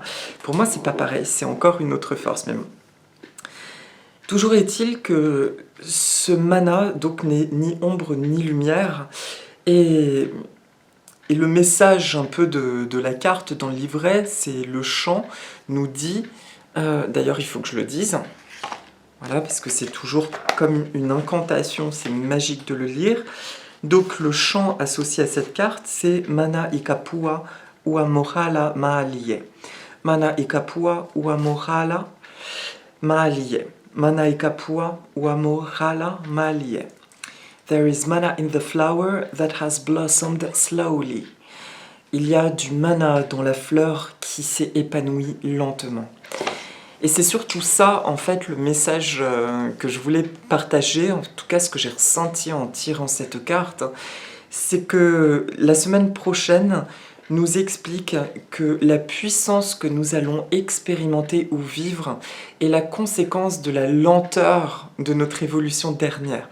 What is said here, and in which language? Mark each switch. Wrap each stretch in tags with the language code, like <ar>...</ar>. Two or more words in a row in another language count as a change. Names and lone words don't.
<fr>Pour moi, c'est pas pareil, c'est encore une autre force même. Toujours est-il que ce mana, donc, n'est ni ombre ni lumière, et le message un peu de la carte dans le livret, c'est le chant, nous dit... d'ailleurs, il faut que je le dise. Voilà, parce que c'est toujours comme une incantation, c'est magique de le lire. Donc le chant associé à cette carte, c'est</fr> <haw>Mana Ikapua Uamohala Maalie. Mana Ikapua Uamohala Maalie. Mana Ikapua Uamohala Maalie.</haw> <en>There is mana in the flower that has blossomed slowly.</en> <fr>Il y a du mana dans la fleur qui s'est épanouie lentement. Et c'est surtout ça, en fait, le message que je voulais partager, en tout cas ce que j'ai ressenti en tirant cette carte, c'est que la semaine prochaine nous explique que la puissance que nous allons expérimenter ou vivre est la conséquence de la lenteur de notre évolution dernière.</fr>